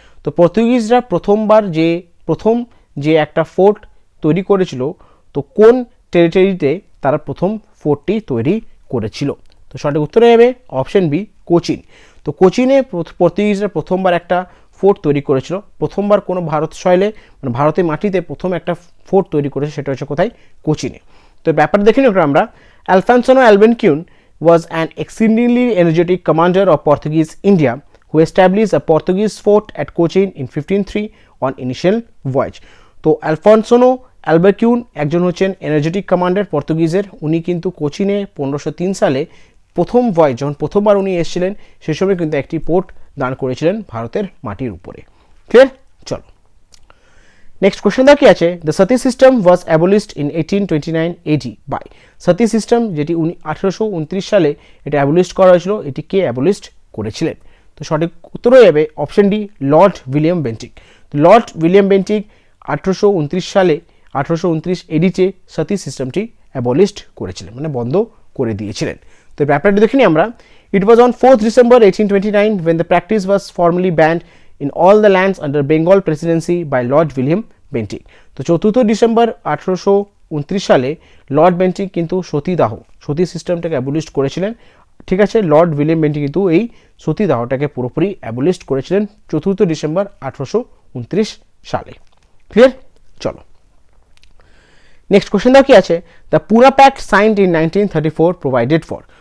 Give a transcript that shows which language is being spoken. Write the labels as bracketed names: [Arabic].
[Bangla] তো পর্তুগিজরা প্রথম যে একটা ফোর্ট তৈরি করেছিল, তো কোন টেরিটরিতে তারা প্রথম ফোর্টটি তৈরি করেছিল? তো সঠিক উত্তর হবে অপশন বি, কোচিন। তো কোচিনে পর্তুগিজরা প্রথমবার একটা ফোর্ট তৈরি করেছিল, প্রথমবার কোনো ভারত সয়েলে মানে ভারতের মাটিতে প্রথম একটা ফোর্ট তৈরি করেছে, সেটা হচ্ছে কোথায়? কোচিনে। তো ব্যাপার দেখে নিই আমরা। [English] Alfonso Albuquerque was an exceedingly energetic commander of Portuguese India who established a Portuguese fort at Cochin in 1503 on initial voyage। [Bangla] তো আলফনসো অ্যালবাকিউন একজন হচ্ছেন এনার্জেটিক কমান্ডার পর্তুগিজের, উনি কিন্তু কোচিনে 1503 সালে প্রথম ভয়েজ যখন প্রথমবার উনি এসেছিলেন সেই সময় কিন্তু একটি পোর্ট দান করেছিলেন ভারতের মাটির উপরে। ক্লিয়ার? চলো নেক্সট কোশ্চেন দা কি আছে, [English] The sati system was abolished in 1829 AD by. [Bangla] Sati system যেটি 1829 সালে এটা অ্যাবলিশ করা হয়েছিল, এটি কে অ্যাবলিশড করেছিলেন? তো সঠিক উত্তর হয়ে যাবে option D, Lord William Bentinck. Lord William Bentinck 1829 সালে 1829 AD-তে সতী সিস্টেমটি অ্যাবলিশড করেছিলেন, মানে বন্ধ করে দিয়েছিলেন। তো ব্যাপারটা দেখে নিই আমরা। [English] It was on 4th December 1829 when the practice was formally banned in all the lands under Bengal presidency by Lord William Bentinck। [Bangla] তো 4 ডিসেম্বর 1829 সালে লর্ড বেন্টিক কিন্তু সতী সিস্টেমটাকে অ্যাবলিশ করেছিলেন। ঠিক আছে, লর্ড উইলিয়াম বেন্টিক কিন্তু এই সতীদাহটাকে পুরোপুরি অ্যাবলিশ করেছিলেন 4 ডিসেম্বর 1829 সালে। ক্লিয়ার? চলো নেক্সট কোশ্চেন দাও কি আছে, [English] The Poona pact signed in 1934 provided for.